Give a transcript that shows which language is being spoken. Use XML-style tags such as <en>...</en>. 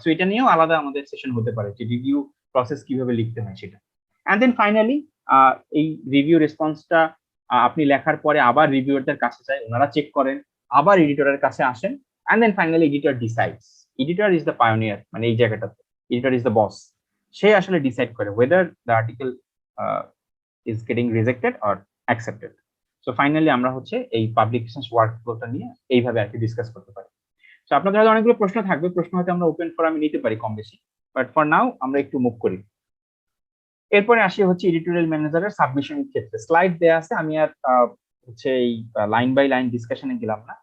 <bn>So এটা নিয়েও আলাদা আমাদের সেশন হতে পারে, যে রিভিউ প্রসেস কিভাবে লিখতে হয় সেটা। অ্যান্ড দেন ফাইনালি এই রিভিউ রেসপন্সটা আপনি লেখার পরে আবার রিভিউয়ারদের কাছে যায়, ওনারা চেক করেন, আবার এডিটরের কাছে আসেন,</bn> <en>And then finally editor decides. Editor is the pioneer,</en> <bn>মানে এই জায়গাটাতে</bn> <en>Editor is the boss.</en> <bn>সে আসলে ডিসাইড করে</bn> <en>whether the article is getting rejected or accepted.</en> <bn>So finally আমরা হচ্ছে এই পাবলিকেশনস ওয়ার্কফ্লোটা নিয়ে এইভাবে আর কি ডিসকাস করতে পারি। সো আপনাদের হয়তো অনেকগুলো প্রশ্ন থাকবে, প্রশ্ন হয়তো আমরা ওপেন ফোরামে নিতে পারি কম বেশি,</bn> <en>but for now</en> <bn>আমরা একটু মুভ করি। এরপরে আসি হচ্ছে এডিটোরিয়াল ম্যানেজারের সাবমিশনের ক্ষেত্রে। স্লাইড দেয়া আছে, আমি আর হচ্ছে এই লাইন বাই লাইন ডিসকাশনে গেলাম না।</bn>